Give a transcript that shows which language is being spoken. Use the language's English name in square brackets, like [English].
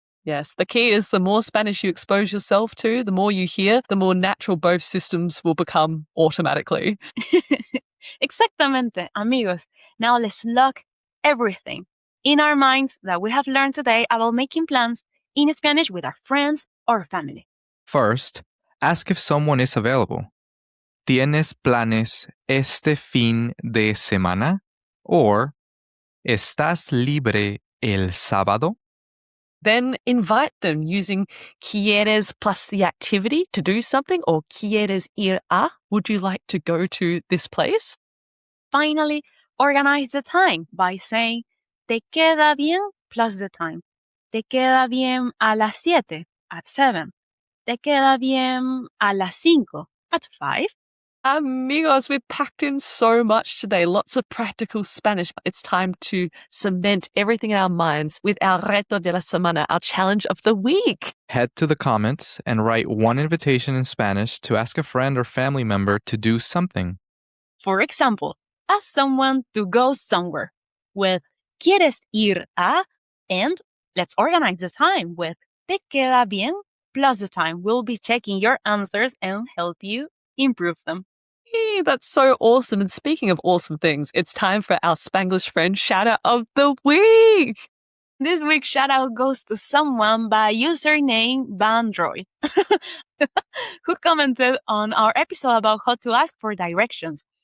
[English] Yes, the key is the more Spanish you expose yourself to, the more you hear, the more natural both systems will become automatically. [Spanish] Exactamente, amigos. [English] Now let's lock everything in our minds that we have learned today about making plans in Spanish with our friends or family. First, ask if someone is available. [Spanish] ¿Tienes planes este fin de semana? Or, ¿estás libre el sábado? [English] Then invite them using quieres plus the activity to do something, or [Spanish] quieres ir a, [English] would you like to go to this place? Finally, organize the time by saying, [Spanish] ¿Te queda bien? [English] Plus the time. [Spanish] ¿Te queda bien a las 7? [English] At 7. [Spanish] ¿Te queda bien a las 5? [English] At 5. Amigos, we've packed in so much today, lots of practical Spanish. It's time to cement everything in our minds with our [Spanish] Reto de la Semana, [English] our challenge of the week. Head to the comments and write one invitation in Spanish to ask a friend or family member to do something. For example, ask someone to go somewhere with [Spanish] ¿Quieres ir a? [English] And let's organize the time with [Spanish] ¿Te queda bien? [English] Plus the time. We'll be checking your answers and help you improve them. Hey, that's so awesome. And speaking of awesome things, it's time for our Spanglish friend shout out of the week. This week's shout out goes to someone by username Bandroid, who commented on our episode about how to ask for directions.